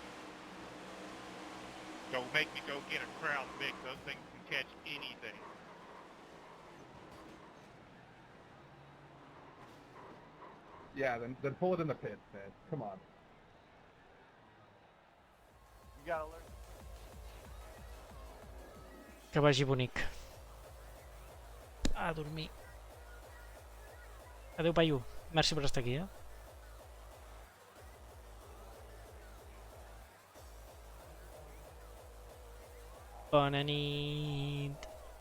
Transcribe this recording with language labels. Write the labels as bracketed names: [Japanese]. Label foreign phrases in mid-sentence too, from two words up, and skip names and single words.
[English] Don't make me go get a Crown Vic. Those things can catch anything. Yeah, then pull it in the pits, man. Come on. You gotta learn. [Catalan] Que vagi bonic. A dormir. Adéu, paio. Merci per estar aquí, Bona nit.